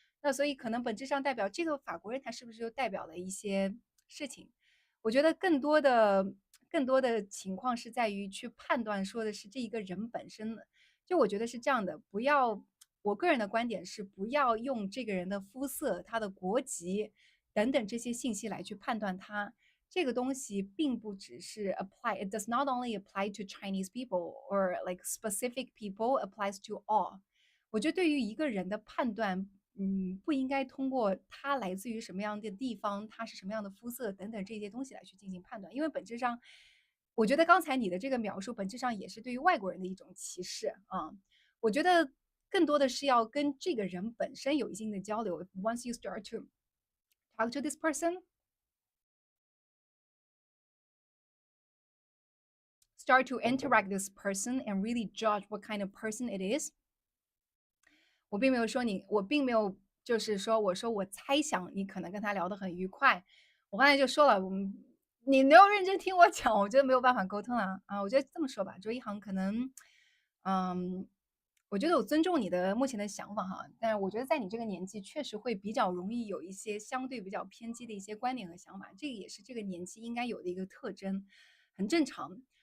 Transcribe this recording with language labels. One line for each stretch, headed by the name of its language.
Chinese: 那所以可能本质上代表这个法国人他是不是就代表了一些事情？我觉得更多的情况是在于去判断说的是这一个人本身的。就我觉得是这样的，不要，我个人的观点是不要用这个人的肤色、他的国籍等等这些信息来去判断他。这个东西并不只是
English: apply, it does not only apply to Chinese people or like specific people, applies to all。
Chinese: 我觉得对于一个人的判断，不应该通过他来自于什么样的地方，他是什么样的肤色等等这些东西来去进行判断，因为本质上，我觉得刚才你的这个描述本质上也是对于外国人的一种歧视啊。我觉得更多的是要跟这个人本身有一定的交流。
English: Once you start to talk to this person, start to interact with this person and really judge what kind of person it is。
Chinese: 我并没有说你，我并没有就是说，我说我猜想你可能跟他聊得很愉快。我刚才就说了，你没有认真听我讲，我觉得没有办法沟通了啊。我觉得这么说吧，周一航可能，嗯，我觉得我尊重你的目前的想法哈，但是我觉得在你这个年纪，确实会比较容易有一些相对比较偏激的一些观点和想法，这个也是这个年纪应该有的一个特征，很正常。